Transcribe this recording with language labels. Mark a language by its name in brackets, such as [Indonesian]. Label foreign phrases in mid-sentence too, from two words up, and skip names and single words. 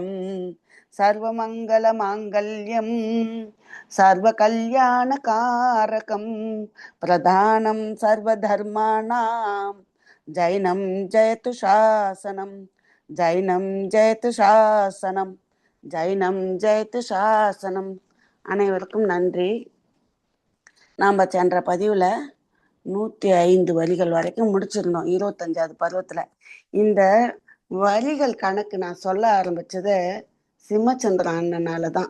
[Sanskrit] सर्वमङ्गलमाङ्गल्यं सर्वकल्याणकारकं प्रधानं सर्वधर्माणां जैनं जयतु शासनं. जैनं जयतु शासனம். जैनं जयतु शासनम्. [Tamil] அனைவருக்கும் நன்றி. நாம் சென்ற பதிவில் 105 வரிகள் வரைக்கும் முடிச்சிருந்தோம் 25வது பருவத்தில். இந்த வரிகள் கணக்கு நான் சொல்ல ஆரம்பித்தது சிம்மச்சந்திரன் அண்ணனால தான்.